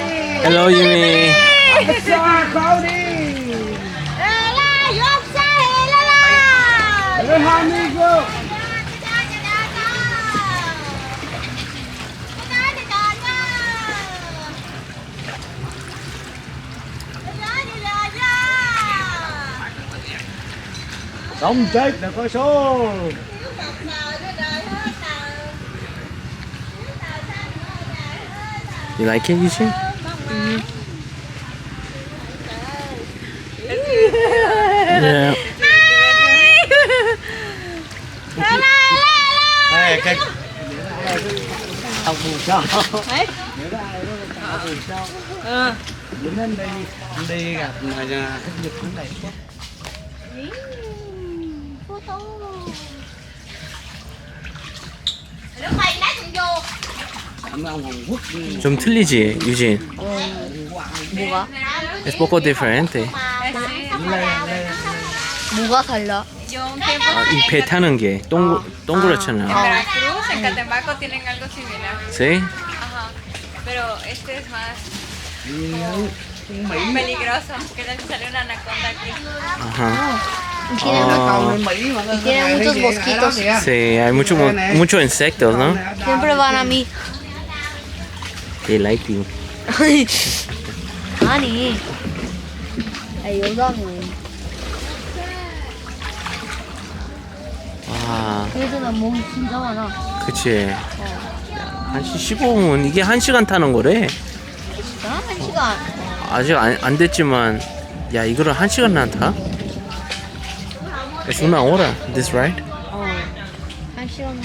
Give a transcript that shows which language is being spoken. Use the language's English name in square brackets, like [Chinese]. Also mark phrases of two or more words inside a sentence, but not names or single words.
[English] Hello, Yumi. Yonsa, Cloudy. Hello, amigo. [Vietnamese] Sống chết được có số. [English] You like it, Yijin? Yeah. [Vietnamese] Hey, cái ông buồn sao? Buồn sao? Bữa nay đi gặp mà khách du cũng này quá. [Korean] 좀 틀리지, 유진? 뭐가? [Spanish] Es poco diferente. [Korean] 뭐가 달라? 이 배 타는 게 동그랗잖아. [Spanish] Veracruz, en Catemaco tienen algo similar. ¿Sí? Ajá. Pero este es más peligroso. Que no sale una anaconda aquí. Ajá. Y tiene muchos mosquitos. Sí, hay muchos insectos, ¿no? Siempre van a mí. [English] They like you. [Korean] 아니. 여자는. 와, 그래도 난 몸이 진짜 많아. 그치. 1시 15분, 이게 1시간 타는 거래. 나 1시간. 아직 안 됐지만, 야, 이거를 1시간 타? [Spanish] Es una hora, [English] this ride? [Korean] 1시간.